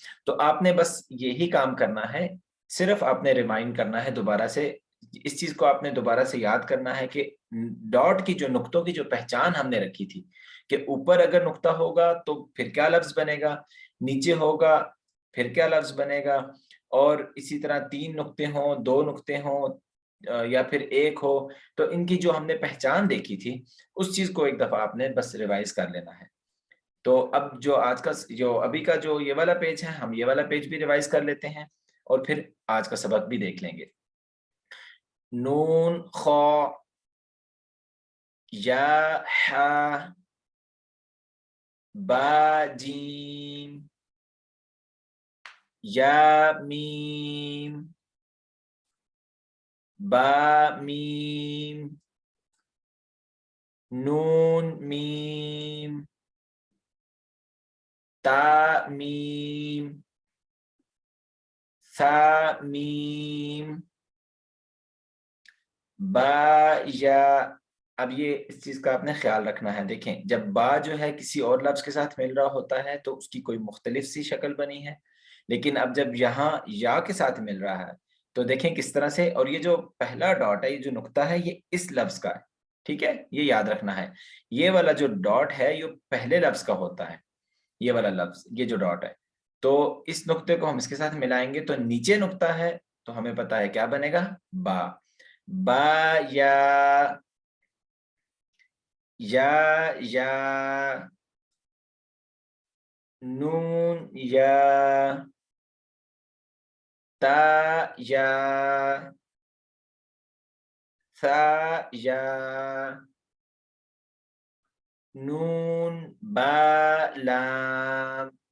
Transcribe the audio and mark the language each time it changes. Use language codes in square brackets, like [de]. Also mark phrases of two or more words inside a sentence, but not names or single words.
[ur] تو آپ نے بس یہی کام کرنا ہے، صرف آپ نے ریمائنڈ کرنا ہے دوبارہ سے اس چیز کو آپ نے دوبارہ سے یاد کرنا ہے کہ ڈاٹ کی جو نقطوں کی جو پہچان ہم نے رکھی تھی کہ اوپر اگر نقطہ ہوگا تو پھر کیا لفظ بنے گا، نیچے ہوگا پھر کیا لفظ بنے گا، اور اسی طرح 3 نقطے ہوں، 2 نقطے ہوں یا پھر 1 ہو، تو ان کی جو ہم نے پہچان دیکھی تھی اس چیز کو ایک دفعہ آپ نے بس ریوائز کر لینا ہے۔ تو اب جو آج کا جو ابھی کا جو یہ والا پیج ہے، ہم یہ والا پیج بھی ریوائز کر لیتے ہیں اور پھر آج کا سبق بھی دیکھ لیں گے۔ نون خ یا ح با جیم یا میم با میم نون میم تا میم ثا میم با یا۔ اب یہ اس چیز کا آپ نے خیال رکھنا ہے، دیکھیں جب با جو ہے کسی اور لفظ کے ساتھ مل رہا ہوتا ہے تو اس کی کوئی مختلف سی شکل بنی ہے، لیکن اب جب یہاں یا کے ساتھ مل رہا ہے تو دیکھیں کس طرح سے، اور یہ جو پہلا ڈاٹ ہے، یہ جو نقطہ ہے، یہ اس لفظ کا ہے، ٹھیک ہے، یہ یاد رکھنا ہے۔ یہ والا جو ڈاٹ ہے یہ پہلے لفظ کا ہوتا ہے، یہ والا لفظ، یہ جو ڈاٹ ہے، تو اس نقطے کو ہم اس کے ساتھ ملائیں گے تو نیچے نقطہ ہے تو ہمیں پتا ہے کیا بنے گا، با۔ با یا نون یا تا یا ثا یا نون با لام